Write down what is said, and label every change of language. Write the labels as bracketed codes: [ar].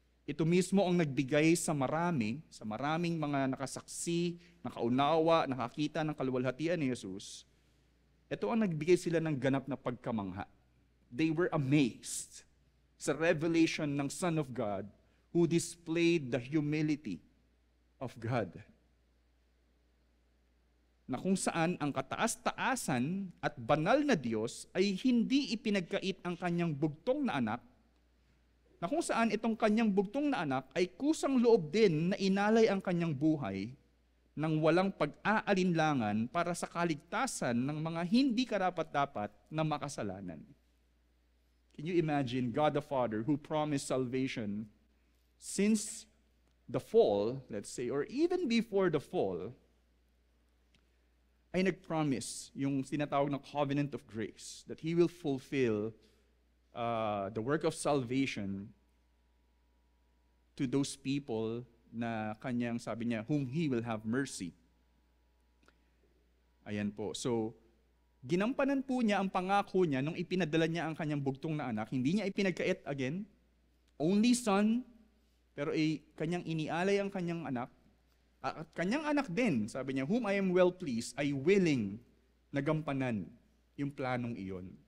[tl] Ito mismo ang nagbigay sa maraming mga nakasaksi, nakaunawa, nakakita ng kaluwalhatian ni Jesus. Ito ang nagbigay sila ng ganap na pagkamangha. [en] They were amazed sa revelation ng Son of God who displayed the humility of God. [tl] Na kung saan ang kataas-taasan at banal na Diyos ay hindi ipinagkait ang kanyang bugtong na anak, na kung saan itong kanyang bugtong na anak ay kusang loob din na inalay ang kanyang buhay nang walang pag-aalinlangan para sa kaligtasan ng mga hindi karapat-dapat na makasalanan. [en] Can you imagine God the Father who promised salvation since the fall, let's say, or even before the fall, [tl] ay nag-promise yung tinatawag na [en] covenant of grace that He will fulfill the work of salvation to those people [tl] na kanyang, sabi niya, [en] whom He will have mercy. [tl] Ayan po. So, ginampanan po niya ang pangako niya nung ipinadala niya ang kanyang bugtong na anak. Hindi niya ipinagkait again. [en] Only son, [tl] pero kanyang inialay ang kanyang anak. At kanyang anak din, sabi niya, [en] whom I am well pleased, [tl] ay willing na gampanan yung planong iyon.